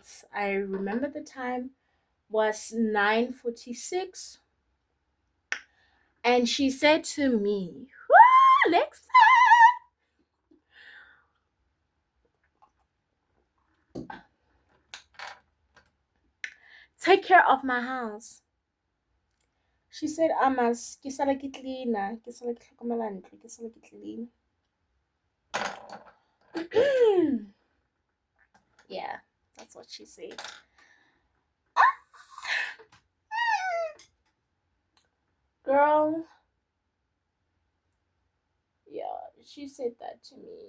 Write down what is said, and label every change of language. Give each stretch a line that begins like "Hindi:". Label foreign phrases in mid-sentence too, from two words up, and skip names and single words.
English: I remember the time was 9:46, and she said to me, Alexa, take care of my house. She said, Amas,
Tswana: ke sala ke cleana, ke sala ke tlhokomela ntlo, ke sala ke clean.
English: Yeah, that's what she said. Girl, yeah, she said that to me.